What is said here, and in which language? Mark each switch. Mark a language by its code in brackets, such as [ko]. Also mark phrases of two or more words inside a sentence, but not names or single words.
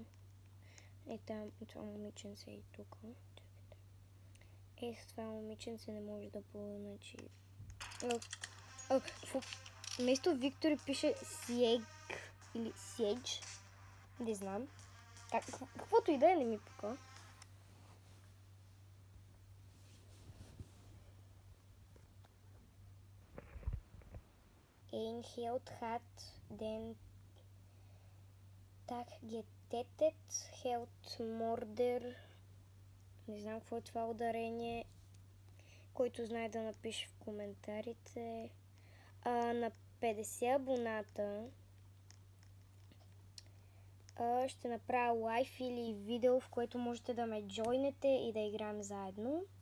[bg] Там това момиченце и тук. С това момиченце не може да плува, значи... Вместо Виктори пише Сиег или Сиедж. Не знам. Каквото и да е, не ми пука. [de] Ein Held hat den Tag getötet. Heldmorder. [bg] Не знам какво е това ударение. Който знае да напише в коментарите. На 50 абоната ще направя лайв или видео, в което можете да ме джойнете и да играем заедно.